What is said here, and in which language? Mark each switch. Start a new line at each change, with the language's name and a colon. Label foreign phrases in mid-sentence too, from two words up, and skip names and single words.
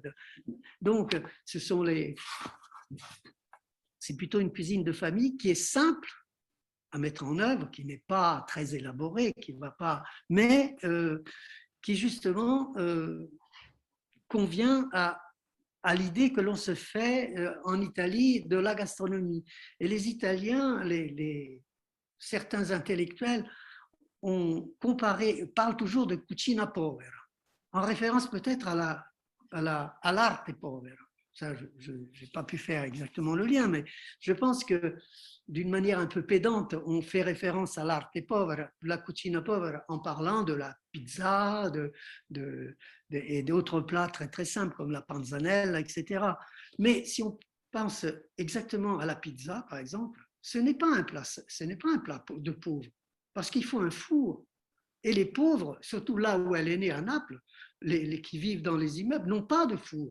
French: Donc, c'est plutôt une cuisine de famille qui est simple, à mettre en œuvre, qui n'est pas très élaboré, qui va pas, mais qui justement convient à l'idée que l'on se fait en Italie de la gastronomie. Et les Italiens, certains intellectuels ont comparé, parlent toujours de
Italian: cucina povera,
French: en référence peut-être à l'
Italian: arte povera.
French: Ça, je n'ai pas pu faire exactement le lien, mais je pense que d'une manière un peu pédante, on fait référence à l'
Italian: arte povera, la cucina povera,
French: en parlant de la pizza et d'autres plats très très simples comme la panzanella, etc. Mais si on pense exactement à la pizza, par exemple, ce n'est pas un plat de pauvre, parce qu'il faut un four. Et les pauvres, surtout là où elle est née à Naples, les qui vivent dans les immeubles, n'ont pas de four.